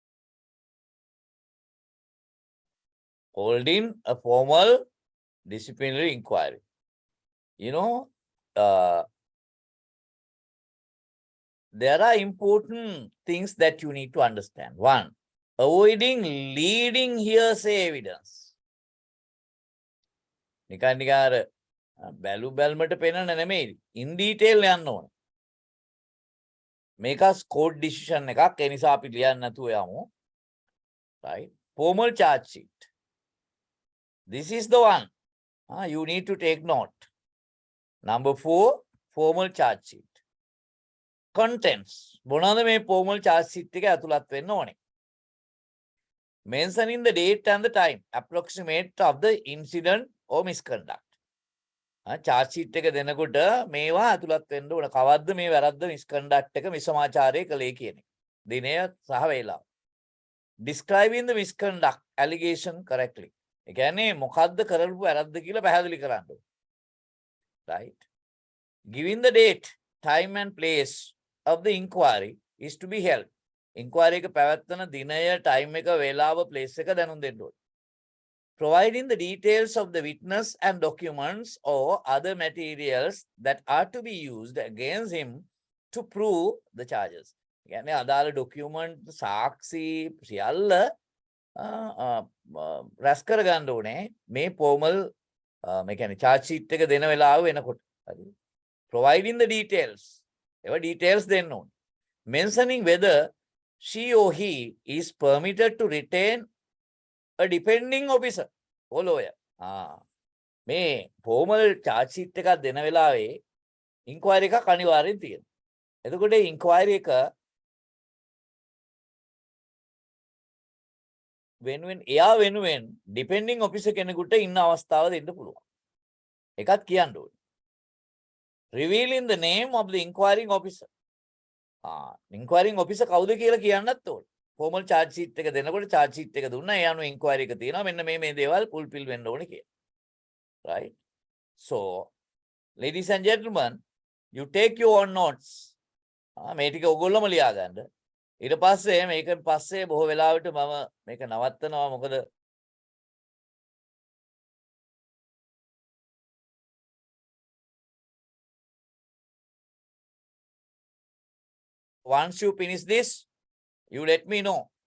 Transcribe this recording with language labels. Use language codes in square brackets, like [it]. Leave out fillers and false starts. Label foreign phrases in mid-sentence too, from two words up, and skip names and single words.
[en] Holding a formal disciplinary inquiry. There are important things that you need to understand. 1, avoiding leading hearsay evidence. [si] නිකන් අර බැලු බැල්මට පේනන නෙමෙයි [en] in detail [si] යන්න ඕන. මේක [en] court decision [si] එකක්. ඒ නිසා අපි ලියන්න නැතුව යමු. [en] Right? Formal charge sheet. This is the one. You need to take note. Number 4, formal charge sheet. Contents. [si] මොනවාද මේ [en] formal charge sheet [si] එක ඇතුළත් වෙන්න ඕනේ? [en] Mentioning the date and the time, approximate of the incident or misconduct. charge sheet [si] එක දෙනකොට මේවා ඇතුළත් වෙන්න ඕන. කවද්ද මේ වැරද්ද misconduct එක මිසමාචාරය කළේ කියන එක. දිනය සහ වේලාව. [en] Describing the misconduct allegation correctly. [si] ඒ කියන්නේ මොකද්ද කරපු වැරද්ද කියලා පැහැදිලි කරන්න ඕන. [en] Right? Giving the date, time and place of the inquiry is to be held. [si] Inquiry එක පැවැත්වන දිනය, time එක, වේලාව, place එක දැනුම් දෙන්න ඕන. [en] Providing the details of the witness and documents or other materials that are to be used against him to prove the charges. [si] කියන්නේ අදාළ document, සාක්ෂි සියල්ල රැස් කර ගන්න ඕනේ මේ formal මේ කියන්නේ [en] charge sheet [si] එක දෙන වෙලාව වෙනකොට. හරි. [en] Providing the details. [si] ඒවා details දෙන්න ඕනේ. [en] Mentioning whether she or he is permitted to retain a depending officer or lawyer. [si] මේ [en] formal charge sheet [si] එකක් දෙන වෙලාවේ inquiry එකක් අනිවාර්යෙන් තියෙනවා. එතකොට inquiry එක එයා වෙනුවෙන් [en] depending officer [si] කෙනෙකුට ඉන්න අවස්ථාව දෙන්න පුළුවන්. ඒකත් කියන්න ඕනේ. [en] Revealing the name of the inquiring officer. inquiring officer [si] කවුද කියලා කියන්නත් ඕනේ. [en] formal charge sheet [si] එක දෙනකොට [en] charge sheet [si] එක දුන්නා ඒ අනුව inquiry එක තියෙනවා මෙන්න මේ දේවල් fulfill වෙන්න ඕනේ කියලා. [en] Right? So, ladies and gentlemen, you take your own notes. [si] මේ ටික ඔයගොල්ලෝම ලියා ගන්න. ඊට පස්සේ මේක පස්සේ බොහෝ වෙලාවට මම මේක නවත්තනවා මොකද [en] once you finish this, you let me know.